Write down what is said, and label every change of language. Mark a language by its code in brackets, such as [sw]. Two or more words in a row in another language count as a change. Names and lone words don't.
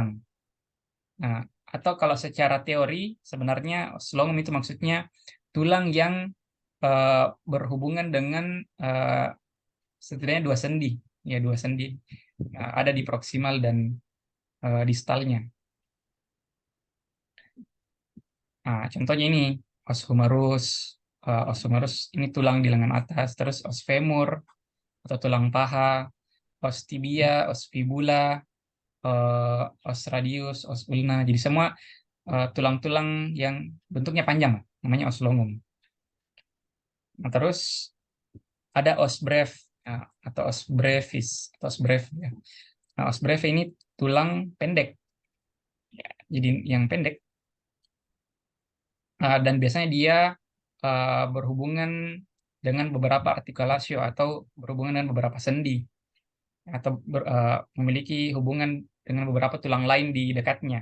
[id] Nah, atau kalau secara teori sebenarnya oslongum itu maksudnya tulang yang eh, berhubungan dengan eh, setidaknya dua sendi, ya dua sendi. Ada di proksimal dan distalnya. Nah, contohnya ini [la] os humerus. Os humerus [id] ini tulang di lengan atas, terus [la] os femur [id] atau tulang paha, [la] os tibia, os fibula, os radius, os ulna. [id] Jadi semua tulang-tulang yang bentuknya panjang, namanya [la] os longum. [id] Nah, terus ada [la] os breve, [id] atau [la] os brevis, [id] atau [la] os breve. [id] Ya. Nah, [la] os breve [id] ini tulang pendek, ya, jadi yang pendek. Dan biasanya dia berhubungan dengan beberapa artikulasio atau berhubungan dengan beberapa sendi atau memiliki hubungan dengan beberapa tulang lain di dekatnya.